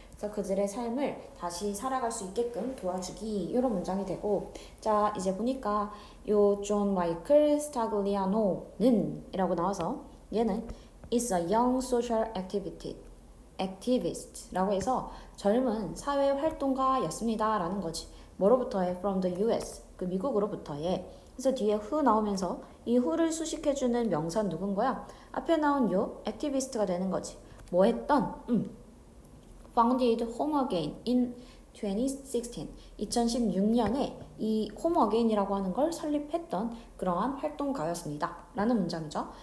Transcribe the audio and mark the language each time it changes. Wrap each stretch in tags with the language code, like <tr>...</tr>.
<ko>그래서 그들의 삶을 다시 살아갈 수 있게끔 도와주기 이런 문장이 되고, 자 이제 보니까 요 존 마이클 스타글리아노는 이라고 나와서 얘는</ko> <en>is a young social activist</en> <ko>라고 해서 젊은 사회 활동가였습니다 라는 거지. 뭐로부터해?</ko> <en>from the US,</en> <ko>그 미국으로부터해. 그래서 뒤에 who 나오면서 이 who를 수식해주는 명사 누군 거야? 앞에 나온 요 activist가 되는 거지. 뭐 했던?</ko> <en>founded Home Again in 2016.</en> <ko>2016년에 이 Home Again이라고 하는 걸 설립했던 그러한 활동가였습니다. 라는 문장이죠.</ko>